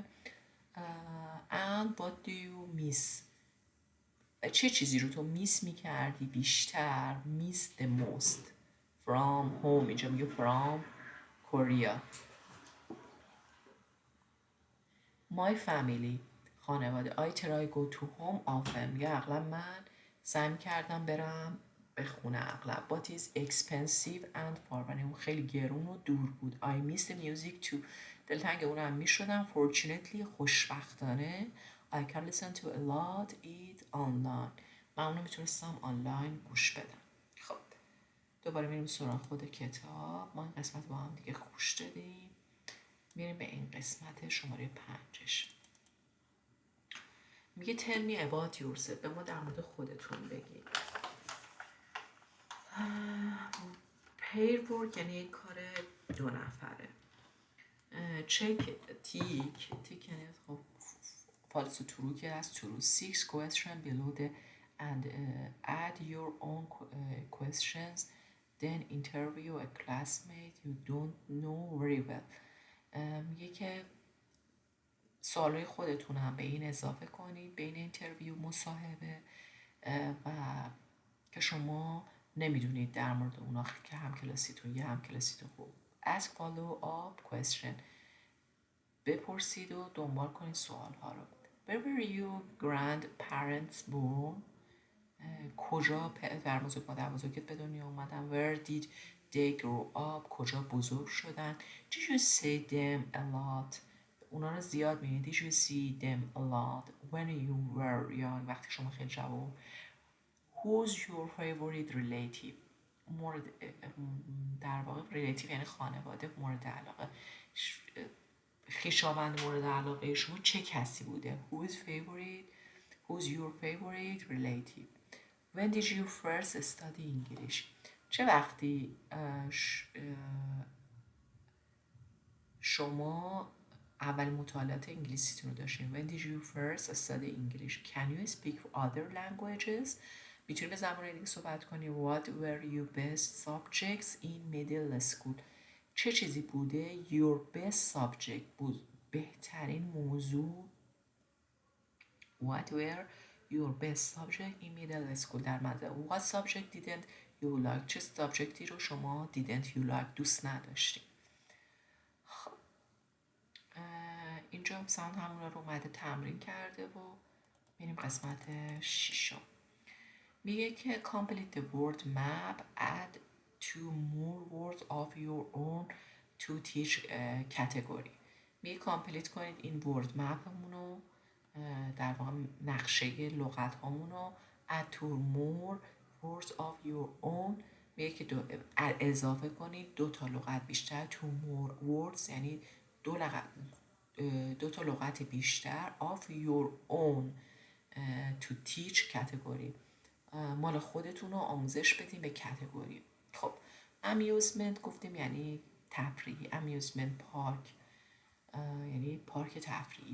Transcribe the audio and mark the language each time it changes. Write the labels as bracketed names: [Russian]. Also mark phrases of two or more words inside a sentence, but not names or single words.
[English] and what do you miss؟ [Persian] چه چیزی رو تو میس میکردی بیشتر؟ [English] miss the most from home. [Persian] اینجا میگه [English] from Korea. my family خانواده. I try go to home often. [Persian] میگه اغلب من سعی میکردم برم به خونه اغلب. [English] but it's expensive and far. [Persian] اون خیلی گرون و دور بود. [English] I miss the music too. [Persian] دلتنگ اونم میشدم. [English] fortunately خوشبختانه I can listen to a lot it online. [Persian] من اونو میتونستم آنلاین گوش بدم. خب دوباره میریم سراغ خود کتاب. ما این قسمت با هم دیگه خوش دادیم. میریم به این قسمت شماره 5. [English] میگه tell me about yourself. [Persian] به ما در مورد خودتون بگید. [English] pair work [Persian] یعنی یک کار 2 نفره. check تیک یعنی خب [English] false to true [Persian] که از true. [English] 6 question below the and add your own questions then interview a classmate you don't know very well. [Persian] میگه که سوالای خودتون هم به این اضافه کنید بین اینترویو مصاحبه و که شما نمیدونید در مورد اونا که همکلاسیتون خوب. [English] ask follow up question [Persian] بپرسید و دنبال کنید سوال ها رو. [English] where were your grandparents born؟ [Persian] کجا مادر بزرگت به دنیا اومدن؟ [English] where did they grew up [Persian] کجا بزرگ شدن. [English] did you see them a lot [Persian] اونا رو زیاد میبینید. [English] did you see them a lot when you were young [Persian] وقتی شما خیلی جوان. [English] who's your favorite relative [Persian] مورد در واقع relative یعنی خانواده مورد علاقه. خویشاوند مورد علاقه شما چه کسی بوده. [English] who's your favorite relative. when did you first study English [Persian] چه وقتی شما اول مطالعات انگلیسیتون رو داشتین. [English] when did you first study English. can you speak other languages [Persian] میتونی به زبان دیگه صحبت کنی. [English] what were your best subjects in middle school [Persian] چه چیزی بوده [English] your best subject [Persian] بود بهترین موضوع. [English] what were your best subject in middle school [Persian] در مدرسه. [English] what subject didn't you like [Persian] چه سابجکتی رو شما [English] didn't you like [Persian] دوست نداشتی. خب اینجا ساوند همون رو اومده تمرین کرده و میریم قسمت 6. میگه که [English] complete the word map add 2 more words of your own to teach category. [Persian] میگه کامپلیت کنید این ورد مپمون رو در واقع نقشه لغت هامون رو [English] add 2 more words of your own [Persian] میگه که اضافه کنید 2 تا لغت بیشتر. [English] 2 more words [Persian] یعنی 2 تا لغت بیشتر [English] of your own to teach category [Persian] مال خودتون رو آموزش بدیم به کاتگوری. خب amusement گفتیم یعنی تفریحی. amusement پارک یعنی پارک تفریحی.